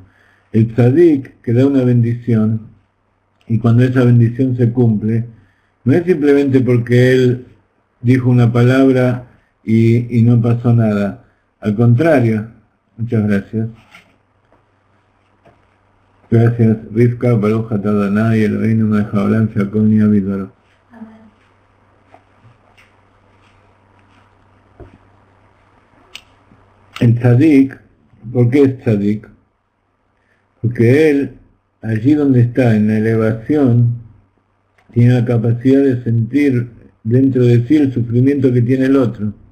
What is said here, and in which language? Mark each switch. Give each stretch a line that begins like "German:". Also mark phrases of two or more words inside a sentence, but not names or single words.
Spanish: El tzadik, que da una bendición, y cuando esa bendición se cumple, no es simplemente porque él dijo una palabra y no pasó nada. Al contrario, muchas gracias. Gracias,
Hebrew: רבקה, ברוך אתה אדוני, אלוהינו מלך העולם, שהכל נהיה בדברו.
Spanish: El tzadik, ¿por qué es tzadik? Porque él, allí donde está, en la elevación, tiene la capacidad de sentir dentro de sí el sufrimiento que tiene el otro.